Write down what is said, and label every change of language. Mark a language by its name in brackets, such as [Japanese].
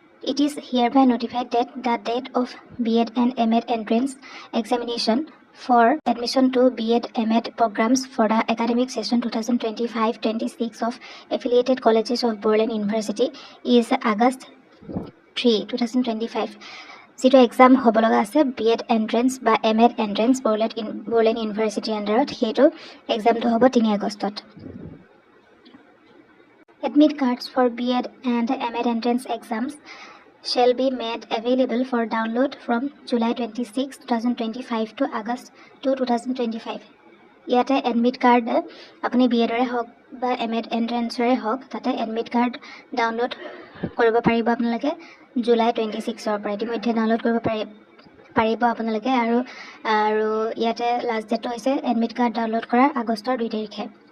[English] It is hereby notified that the date of BEd and MEd entrance examination for admission to BEd MEd programs for the academic session 2025-26 of affiliated colleges of Boroland University is August 3, 2025. [Assamese] যিটো exam হ'ব লগা আছে BEd entrance বা MEd entrance Bodoland ইউনিভাৰ্চিটিৰ আণ্ডাৰত, সেইটো এক্সামটো হ'ব 3 আগষ্টত। [English] Admit cards for BEd and MEd entrance exams shall be made available for download from July 26, 2025 to August 2, 2025. [Assamese] ইয়াতে এডমিট কাৰ্ড আপুনি BEdৰে হওক বা MEd এণ্ট্ৰেন্সৰে হওক, তাতে এডমিট কাৰ্ড ডাউনলোড কৰিব পাৰিব আপোনালোকে জুলাই 26ৰ পৰা। ইতিমধ্যে ডাউনলোড কৰিব পাৰিব আপোনালোকে। আৰু ইয়াতে লাষ্ট ডেট হৈছে এডমিট কাৰ্ড ডাউনলোড কৰাৰ আগষ্টৰ 2 তাৰিখে।